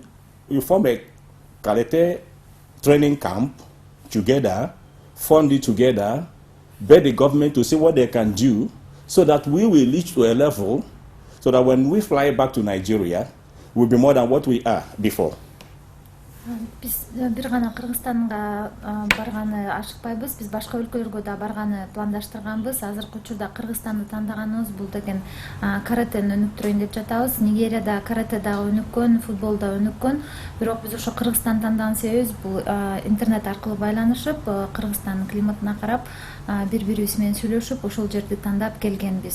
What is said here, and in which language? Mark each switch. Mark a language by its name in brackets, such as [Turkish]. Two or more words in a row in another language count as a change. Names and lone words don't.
[English] We form a karate training camp together, fund it together, beg the government to see what they can do so that we will reach to a level so that when we fly back to Nigeria, we'll be more than what we are before. [Kyrgyz] Биз бир гана Кыргызстанга барганы ашыкпайбыз. Биз башка өлкөлөргө да барганы пландаштырганбыз. Азыркы учурда Кыргызстанды тандаганыбыз бул деген каратени өнүктүрөйүн деп жатабыз. Нигерияда карате дагы өнүккөн, футбол да өнүккөн. Бирок биз ошо Кыргызстанды тандаган себебибиз бул интернет аркылуу байланышып, Кыргызстандын климатына карап, бири-бирибиз менен сүйлөшүп, ошол жерди тандап келгенбиз.